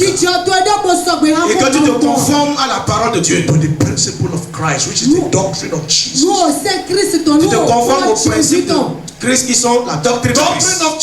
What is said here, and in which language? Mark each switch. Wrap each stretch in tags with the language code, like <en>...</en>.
<fr>Et que tu te conformes à la parole de Dieu.</fr> <en>To the principle of Christ, which is the doctrine of Jesus.</en> <fr>Tu te conformes au principe de Christ qui sont la doctrine de Christ.</fr>